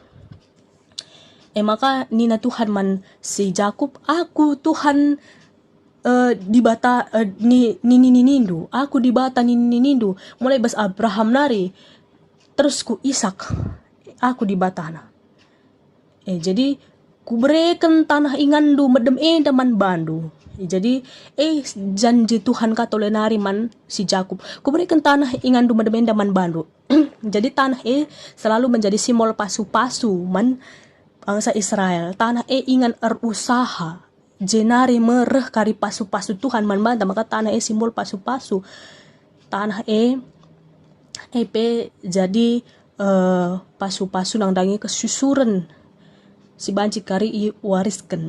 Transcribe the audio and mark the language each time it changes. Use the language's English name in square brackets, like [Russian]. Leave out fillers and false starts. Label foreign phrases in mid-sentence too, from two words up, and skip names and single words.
[Batak Karo] Maka nina Tuhan man si Jakub, aku Tuhan di bata nindu, aku di bata nindu, mulai bas Abraham nari, terus ku Ishak, aku di batana. Jadi ku berikan tanah ingandu medem man bandu. Jadi janji Tuhan katolenari man si Jakub, ku berikan tanah ingandu medem man bandu. [Indonesian] Jadi tanah selalu menjadi simbol pasu-pasu man bangsa Israel. [Batak Karo] Tanah ingan usaha jenari mereh kari pasu-pasu Tuhan man banta, maka tanah simbol pasu-pasu. Tanah jadi pasu-pasu nang dangi kesusuran si banci kari wariskan.